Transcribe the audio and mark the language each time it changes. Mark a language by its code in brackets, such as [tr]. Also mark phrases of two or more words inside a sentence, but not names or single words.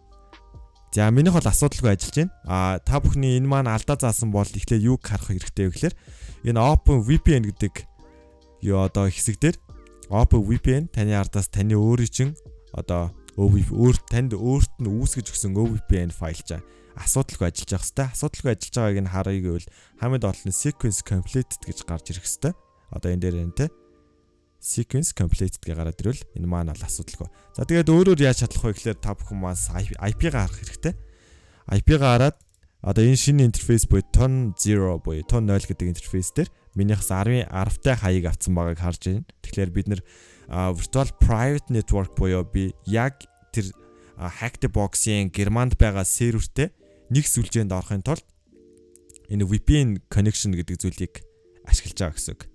[mn] За минийх бол асуудалгүй ажиллаж байна. Та бүхний энэ маань алдаа заасан бол эхлээ юуг харах хэрэгтэй вэ гэхээр энэ OpenVPN гэдэг юу одоо хэсэг дээр OpenVPN таны ардаас таны өөрийн чинь одоо танд өөрт нь үүсгэж өгсөн OVPN файл чаа асуудалгүй ажиллаж явах хэвээр. Асуудалгүй ажиллаж байгааг нь харъя гэвэл хамгийн олон [en] sequence completed [mn] гэж гарч ирэх хэвээр. Одоо энэ дээр энэ те [en] sequence completed [mn] гэж гараад ирвэл энэ маань бол асуудалгүй. За тэгээд өөрөөр яаж чадах вэ гэхээр та бүхэн маань IP-га харах хэрэгтэй. IP-га хараад одоо энэ шинэ интерфейс буюу ton 0 буюу ton 0 гэдэг интерфейс дээр минийхс 10-тай хаяг авсан байгааг харж байна. Тэгэхээр бид нэр [en] virtual private network [mn] буюу би яг тэр [en] hacked box- [mn] ийн Германд байгаа сервертэй нэг сүлжээнд орохын тулд энэ [en] VPN connection [mn] гэдэг зүйлийг ашиглаж байгаа гэсэн үг.